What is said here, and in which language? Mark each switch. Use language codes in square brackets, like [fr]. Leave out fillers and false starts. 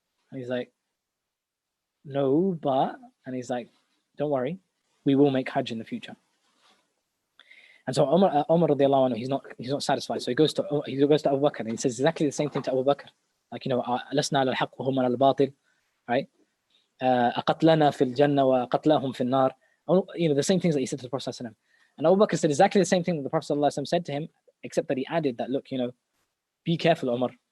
[en] And he's like, no, but, and he's like, don't worry, we will make Hajj in the future. And so Umar radiallahu anhu, he's not satisfied. So he goes to Abu Bakr and he says exactly the same thing to Abu Bakr. [ar] Like, lasna ala al-haq wa hum ala al-batil, right? أقتلنا في الجنة وقتلهم في النار. [en] The same things that he said to the Prophet ﷺ. And Abu Bakr said exactly the same thing that the Prophet ﷺ said to him, except that he added that, look, be careful, Umar.